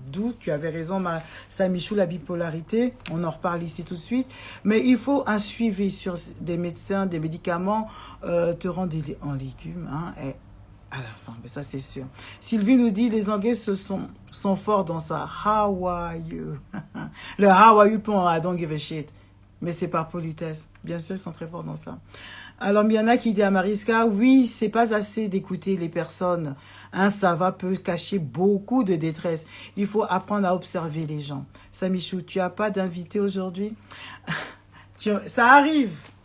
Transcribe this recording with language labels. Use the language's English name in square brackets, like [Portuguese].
[French] D'où, tu avais raison, Samichou, la bipolarité. On en reparle ici tout de suite. Mais il faut un suivi sur des médecins, des médicaments, te rendre en légumes, et à la fin, mais ça c'est sûr. Sylvie nous dit, les Anglais sont forts dans ça. [English] How are you? Le how are you pour I don't give a shit. [French] Mais c'est par politesse. Bien sûr, ils sont très forts dans ça. Alors, il y en a qui dit à Mariska, oui, c'est pas assez d'écouter les personnes. Ça va peut cacher beaucoup de détresse. Il faut apprendre à observer les gens. Samichou, tu as pas d'invité aujourd'hui? Ça arrive.